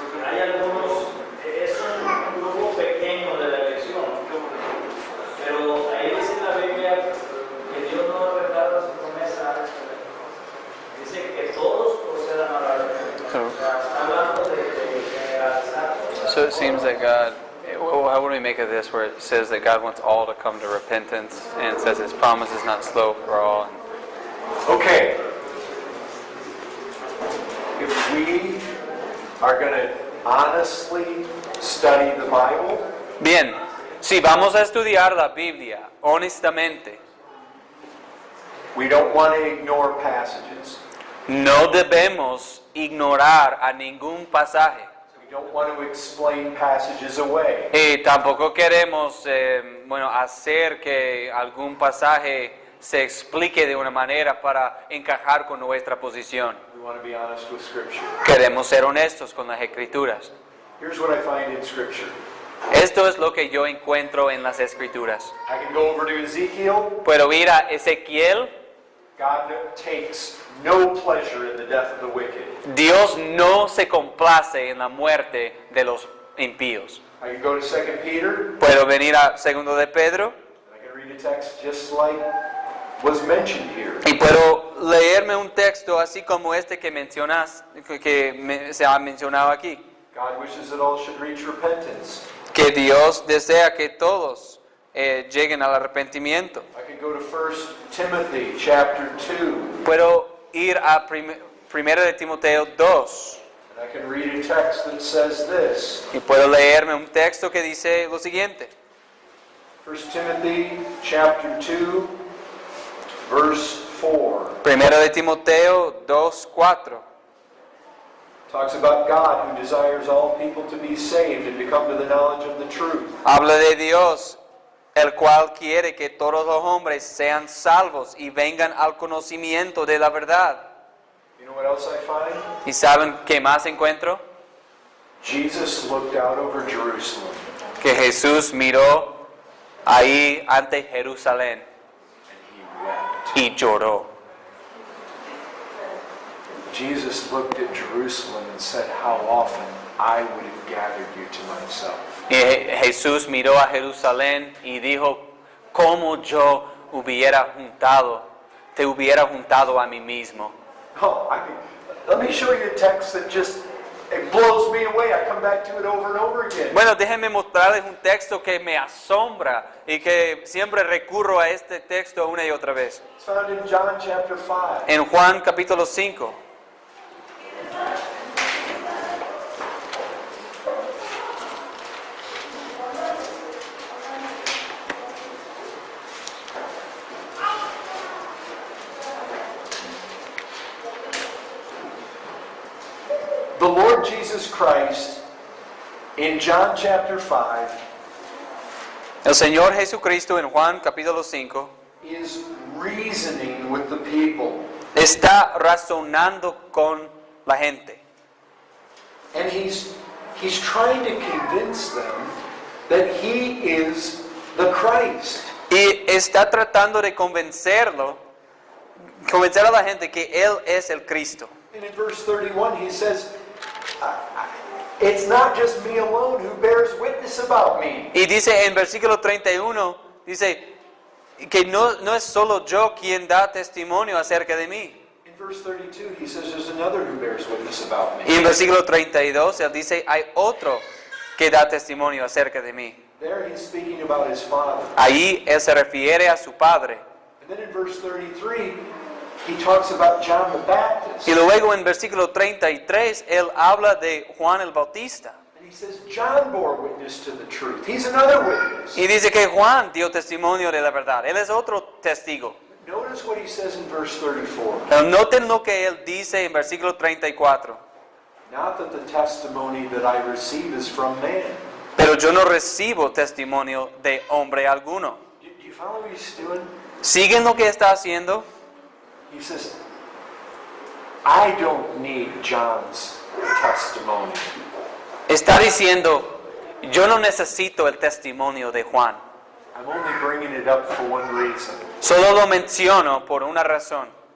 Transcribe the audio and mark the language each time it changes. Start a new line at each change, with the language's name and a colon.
Spanish: Hay algunos, es un grupo pequeño de la elección, pero ahí dice en la Biblia que Dios no retarda su promesa, dice que todos procedan a la arrepentimiento. O sea, está hablando de generalizar.
English: So it seems that God, how would we make of this where it says that God wants all to come to repentance and it says His promise is not slow for all? Okay. If we are going to honestly study the Bible,
Spanish: Bien, si vamos a estudiar la Biblia honestamente,
English: we don't want to ignore passages.
Spanish: no debemos ignorar a ningún pasaje.
English: We don't want to explain passages away.
Spanish: Y tampoco queremos hacer que algún pasaje se explique de una manera para encajar con nuestra posición.
English: We want to be honest with Scripture.
Spanish: Queremos ser honestos con las Escrituras.
English: Here's what I find in Scripture.
Spanish: Esto es lo que yo encuentro en las Escrituras.
English: I can go over to Ezekiel.
Spanish: Puedo ir a Ezequiel.
English: God takes no pleasure in the death of the wicked.
Spanish: Dios no se complace en la muerte de los impíos.
English: I can go to 2 Peter.
Spanish: Puedo venir a 2 de Pedro
English: I can read a text just like was mentioned here.
Spanish: y puedo leerme un texto así como este que se ha mencionado aquí.
English: God wishes that all should reach repentance.
Spanish: Que Dios desea que todos lleguen al arrepentimiento.
English: I can go to 1 Timothy chapter 2.
Spanish: Puedo ir a 1 de Timoteo 2
English: And I can read a text that says this.
Spanish: y puedo leerme un texto que dice lo siguiente.
English: 1 Timothy chapter 2 verse 4.
Spanish: 1 de Timoteo 2:4.
English: Talks about God who desires all people to be saved and to come to the knowledge of the truth.
Spanish: Habla de Dios, el cual quiere que todos los hombres sean salvos y vengan al conocimiento de la verdad.
English: You know what else I find?
Spanish: ¿Y saben qué más encuentro?
English: Jesus looked out over Jerusalem
Spanish: Que Jesús miró ahí ante Jerusalén
English: and he wept.
Spanish: y lloró.
English: Jesus looked at Jerusalem and said, how often I would have gathered you to myself.
Spanish: Y Jesús miró a Jerusalén y dijo, ¿cómo yo te hubiera juntado a mí mismo?
English: Oh, let me show you a text that just, it blows me away. I come back to it over and over again.
Spanish: Bueno, déjenme mostrarles un texto que me asombra y que siempre recurro a este texto una y otra vez.
English: It's found in John chapter 5.
Spanish: En Juan capítulo 5.
English: The Lord Jesus Christ, in John chapter 5,
Spanish: El Señor Jesucristo en Juan capítulo 5
English: is reasoning with the people.
Spanish: está razonando con la gente.
English: And he's trying to convince them that he is the Christ.
Spanish: Y está tratando de convencer a la gente que Él es el Cristo.
English: And in verse 31 he says, it's not just me alone who bears witness about me.
Spanish: Y dice en versículo 31, dice que no es solo yo quien da testimonio acerca de mí.
English: In verse 32 he says there's another who bears witness about me.
Spanish: Y en versículo 32 Él dice, hay otro que da testimonio acerca de mí.
English: There he's speaking about his Father.
Spanish: Ahí Él se refiere a su Padre.
English: And then in verse 33 he talks about John the Baptist.
Spanish: Y luego en versículo 33 Él habla de Juan el Bautista.
English: And he says John bore witness to the truth. He's another witness.
Spanish: Y dice que Juan dio testimonio de la verdad. Él es otro testigo.
English: Notice what he says in verse 34.
Spanish: Pero noten lo que Él dice en versículo 34.
English: Not that the testimony that I receive is from man.
Spanish: Pero yo no recibo testimonio de hombre alguno.
English: Do you follow what he's doing?
Spanish: ¿Siguen lo que está haciendo?
English: He says, I don't need John's testimony.
Spanish: Está diciendo, yo no necesito el testimonio de Juan.
English: I'm only bringing it up for one reason.
Spanish: Solo lo menciono por una razón.